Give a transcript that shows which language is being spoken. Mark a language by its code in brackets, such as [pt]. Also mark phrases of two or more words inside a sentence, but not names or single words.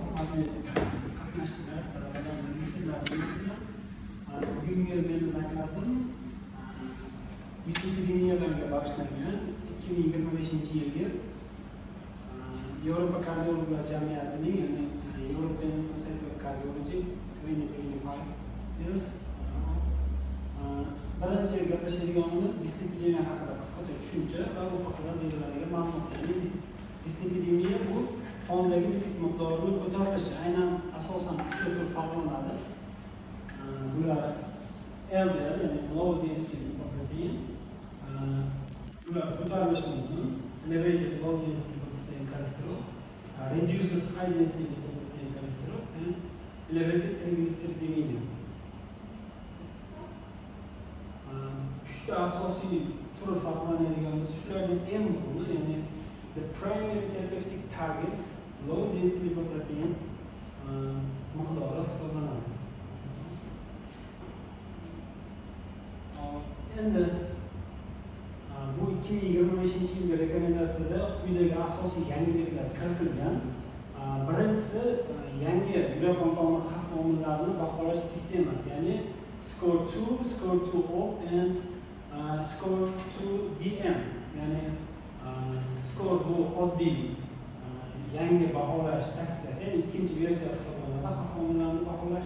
[uz] bahsni qatnashchilar, talabalar, magistrlar bilan bugungi meni maktabim dislipidiniyalarga bag'ishlangan 2025-yilgi Yevropa kardiologlar jamiyatining, ya'ni [en] European Society of Cardiology 2025 years [uz] birinchi gaplashadiganimiz dislipidiniya haqida qisqacha tushuncha va u haqida beriladigan ma'lumotlar. Dislipidiniya bu qondagi lipid miqdorining ko'tarilishi, aynan asosan 3 tur farqlanadi. Bular LDL, ya'ni [en] low density lipoprotein, [uz] bular ko'tarilishi mumkin. [en] Elevated low density lipoprotein cholesterol, reduced high density lipoprotein cholesterol, and elevated triglyceridemia. [uz] Uchta asosiy turi farqlanadigan bo'lsa, shularning eng muhimi, ya'ni [en] the primary therapeutic targets low density lipoprotein [uz] miqdori hisoblanadi. Endi bu 2025-yilgi rekomendatsiyada quyidagi asosiy yangiliklar kiritilgan. Birinchisi yangi yurak-qon tomir xavf omillarini baholash sistemasi, ya'ni SCORE2, SCORE2-OP and SCORE2-DM, ya'ni SCORE bu oddiy yangi baholash taktikasi, ya'ni ikkinchi versiya hisoblanadi xavf omillarini baholash.